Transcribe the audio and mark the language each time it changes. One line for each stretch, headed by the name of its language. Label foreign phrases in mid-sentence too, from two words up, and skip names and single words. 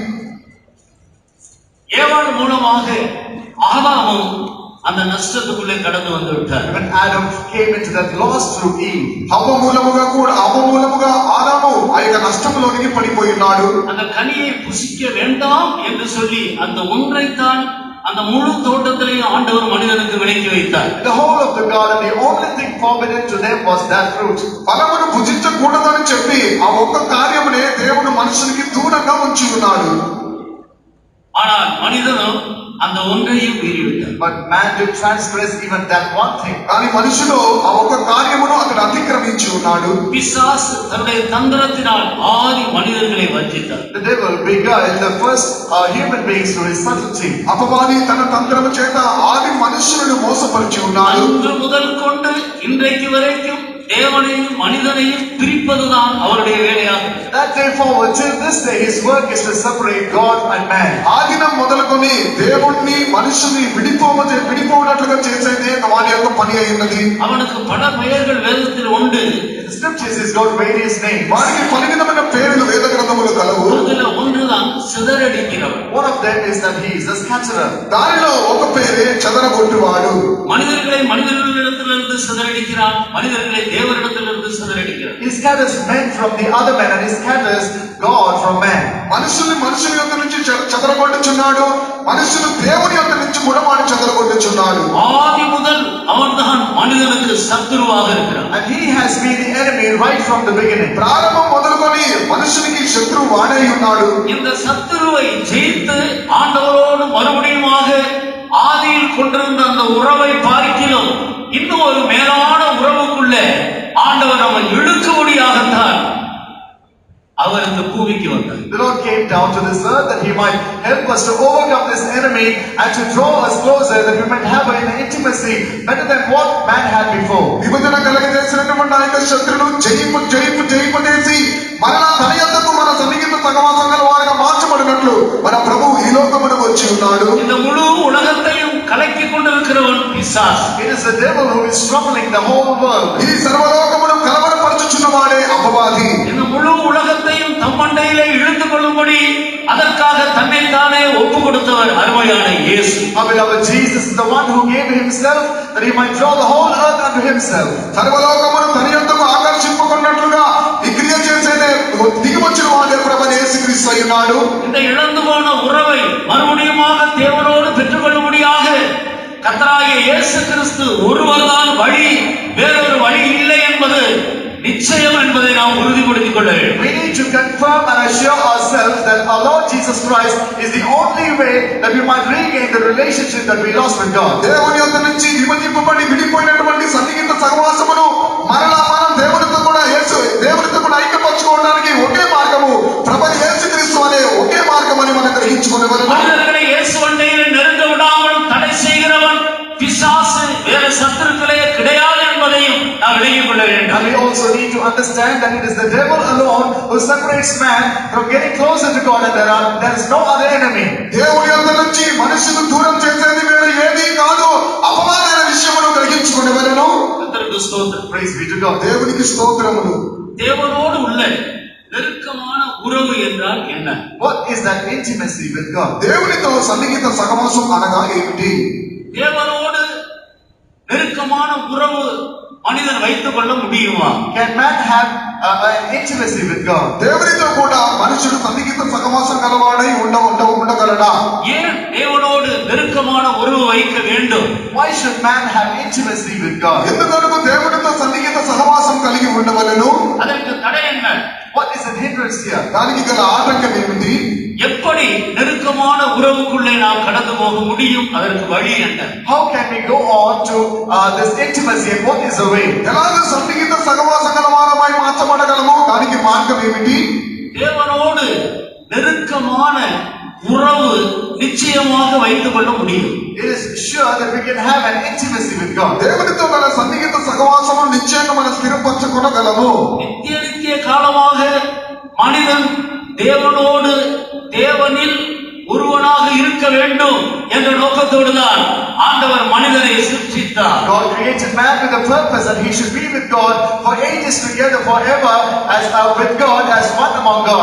Tamil: ஏவாள் மூலமாக ஆதாமும் அந்த நஷ்டத்துக்குள்ளே கடந்து வந்து விட்டார்.
English: When Adam came into that loss through Eve,
Telugu: హవ్వ మూలముగా ఆదాము ఆ యొక్క నష్టంలోనికి పడిపోయినాడు.
Tamil: அந்த கனியை புசிக்க வேண்டாம் என்று சொல்லி அந்த ஒன்றைத்தான் அந்த முழு தோட்டத்திலேயே ஆண்டவர் மனிதனுக்கு விலக்கி வைத்தார்.
English: The whole of the garden, the only thing forbidden to them was that fruit.
Telugu: ఫలమును భుజించకూడదని చెప్పి ఆ ఒక్క కార్యమునే దేవుడు మనుషునికి దూరంగా ఉంచి ఉన్నాడు.
Tamil: ஆனால் மனிதனும் அந்த ஒன்றையும் மீறிவிட்டார்.
English: But man did transgress even that one thing.
Telugu: కానీ మనుషులు ఆ ఒక్క కార్యమును అతడు అతిక్రమించి ఉన్నాడు.
Tamil: பிசாசு தன்னுடைய தந்திரத்தினால் ஆதி மனிதர்களை வஞ்சித்தார்.
English: The devil beguiled the first human beings through his subtlety.
Telugu: అపవాది తన తంత్రము చేత ఆది మనుషులను మోసపరిచి ఉన్నాడు.
Tamil: அன்று முதல் கொண்டு இன்றைக்கு வரைக்கும் தேவனையும் மனிதனையும் பிரிப்பதுதான் அவருடைய வேலையாகும்.
English: That day forward till this day his work is to separate God and man.
Telugu: ఆదినం మొదలుకొని దేవుణ్ణి మనుషుని విడిపోవనట్లుగా చేసేదే వారి యొక్క పని అయినది.
Tamil: அவனுக்கு பல பெயர்கள் வேதத்தில் உண்டு.
English: In the scriptures he's got various names.
Telugu: వారికి పలు విధమైన పేర్లు వేద గ్రంథములు కలవు.
Tamil: அதுல ஒன்றுதான் சிதறடிக்கிறவன்.
English: One of them is that he is a scatterer.
Telugu: దానిలో ఒక పేరే చెదరగొట్టువాడు.
Tamil: மனிதர்களை மனிதர்களிடத்திலிருந்து சிதறடிக்கிறான், மனிதர்களை தேவனிடத்திலிருந்து சிதறடிக்கிறான்.
English: He scatters men from the other men and he scatters God from man.
Telugu: మనుషుని యొక్క నుంచి చెదరగొట్టుచున్నాడు. మనుషులు దేవుని యొక్క నుంచి కూడా వాడు చెదరగొట్టుచున్నాడు.
Tamil: ஆதி முதல் அவன்தான் மனிதனுக்கு சத்துருவாக இருக்கிறான்.
English: And he has been the enemy right from the beginning.
Telugu: ప్రారంభం మొదలుకొని మనుషునికి శత్రువు వాడై ఉన్నాడు.
Tamil: இந்த சத்துருவை ஜெயித்து ஆண்டவரோடு மறுபடியுமாக ஆதியில் கொண்டிருந்த அந்த உறவை பார்க்கிலும் இன்னும் ஒரு மேலான உறவுக்குள்ள ஆண்டவர் நம்மை இழுக்கும்படியாகத்தான் அவர் இந்த பூமிக்கு வந்தார்.
English: The Lord came down to this earth that he might help us to overcome this enemy and to draw us closer, that we might have an intimacy better than what man had before.
Telugu: విభజన కలగజేసినటువంటి ఆ యొక్క శత్రువును జయింపు చేసి మరలా తన యొద్దకు మన సన్నిహిత సహవాసం గల వారిగా మార్చబడినట్లు మన ప్రభువు ఈ లోకమునకు వచ్చి ఉన్నాడు.
Tamil: இந்த முழு உலகத்தையும் கலக்கி கொண்டிருக்கிறவன் பிசாசு.
English: It is the devil who is troubling the whole world.
Telugu: ఈ సర్వలోకమును కలవరపరచుచున్న వాడే అపవాది.
Tamil: இந்த முழு உலகத்தையும் தம்மண்டையிலே இழுத்து கொள்ளும்படி அதற்காக தன்னைத்தானே ஒப்பு கொடுத்தவர் அருமையான இயேசு.
English: Our beloved Jesus is the one who gave himself that he might draw the whole earth unto himself.
Telugu: సర్వలోకమును తన యొద్దకు ఆకర్షింపుకున్నట్లుగా ఈ క్రియ చేసేదే దిగివచ్చిన వాడే ప్రభువైన యేసుక్రీస్తు అయి ఉన్నాడు.
Tamil: இந்த இழந்து போன உறவை மறுபடியுமாக தேவனோடு பெற்றுக்கொள்ளும்படியாக கர்த்தராகிய இயேசு கிறிஸ்து ஒருவர்தான் வழி, வேறொரு வழி இல்லை என்பது நிச்சயம் என்பதை நாம் உறுதிப்படுத்திக் கொள்ள வேண்டும்.
English: We need to confirm and assure ourselves that our Lord Jesus Christ is the only way that we might regain the relationship that we lost with God.
Telugu: దేవుని యొద్ద నుంచి విభజింపబడి విడిపోయినటువంటి సన్నిహిత సహవాసమును మరలా మనం దేవునితో కూడా ఐక్యపరచుకోవడానికి ఒకే మార్గము ప్రభువైన యేసుక్రీస్తు అనే ఒకే మార్గమని మనం గ్రహించుకోవాలి.
Tamil: மனிதர்களை இயேசு அண்டையிலே நெருங்க விடாமல் தடை செய்கிறவன் பிசாசு, வேற சத்துருக்களே கிடையாது என்பதையும் நாம் விளங்கிக் கொள்ள வேண்டும்.
English: And we also need to understand that it is the devil alone who separates man from getting closer to God, and there is no other enemy.
Telugu: దేవుని యొద్ద నుంచి మనుషులు దూరం చేసేది వేరే ఏది కాదు, అపవాదైన విషయమును గ్రహించుకునేవలెను.
Tamil: கர்த்தருக்கு ஸ்தோத்திரம்.
English: Praise be to God.
Telugu: దేవునికి స్తోత్రములు.
Tamil: தேவனோடு உள்ள நெருக்கமான உறவு என்றால் என்ன?
English: What is that intimacy with God?
Telugu: దేవునితో సన్నిహిత సహవాసం అనగా ఏమిటి?
Tamil: தேவனோடு நெருக்கமான உறவு மனிதன் வைத்துக் கொள்ள முடியுமா?
English: Can man have an intimacy with God?
Telugu: దేవునితో కూడా మనుషుడు సన్నిహిత సహవాసం గలవాడై ఉండగలడా?
Tamil: ஏன் தேவனோடு நெருக்கமான உறவு வைக்க வேண்டும்?
English: Why should man have intimacy with God?
Telugu: ఎందుకొరకు దేవునితో సన్నిహిత సహవాసం కలిగి ఉండవలెను?
Tamil: அதற்கு தடை என்ன?
English: What is the hindrance here?
Telugu: దానికి గల ఆటంకం ఏమిటి?
Tamil: எப்படி நெருக்கமான உறவுக்குள்ளே நாம் கடந்து போக முடியும்? அதற்கு வழி என்ன?
English: How can we go on to this intimacy, and what is the way?
Telugu: ఎలాగ సన్నిహిత సహవాసం గలవారమై మార్చబడగలము? దానికి మార్గం ఏమిటి?
Tamil: தேவனோடு நெருக்கமான உறவு நிச்சயமாக வைத்துக் கொள்ள முடியும்.
English: It is sure that we can have an intimacy with God.
Telugu: దేవునితో గల సన్నిహిత సహవాసము నిశ్చయంగా మనం స్థిరపరచుకొనగలము.
Tamil: நித்திய காலமாக மனிதன் தேவனோடு தேவனில் ஒருவனாக இருக்க வேண்டும் என்ற நோக்கத்தோடுதான் ஆண்டவர் மனிதனை சிருஷ்டித்தார்.
English: God created man with a purpose that he should be with God for ages together forever as with God as one among God.